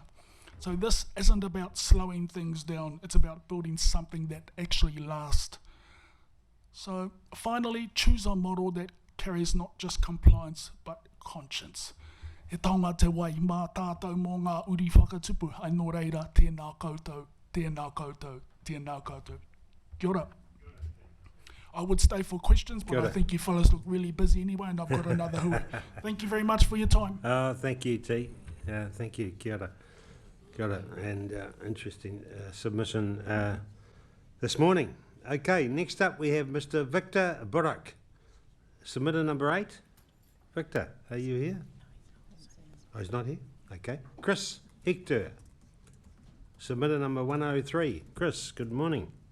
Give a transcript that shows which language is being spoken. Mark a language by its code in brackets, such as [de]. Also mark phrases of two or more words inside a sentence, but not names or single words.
[en] So this isn't about slowing things down, it's about building something that actually lasts. So finally, choose a model that carries not just compliance, but conscience. [mi] He taonga te wai, mā tātou mō ngā uri whakatupu, ai nō reira, tēnā koutou, tēnā koutou, tēnā koutou. Kia ora. [en] I would stay for questions, but I think you fellas look really busy anyway, and I've got another hui. Thank you very much for your time. Thank you, T. Thank you. [mi] Kia ora. Kia ora. [en] And interesting submission this morning. Okay, next up we have Mr. Victor Burak. Submitter number 8. Victor, are you here? Oh, he's not here? Okay. Chris Hector. Submitter number 103. Chris, good morning.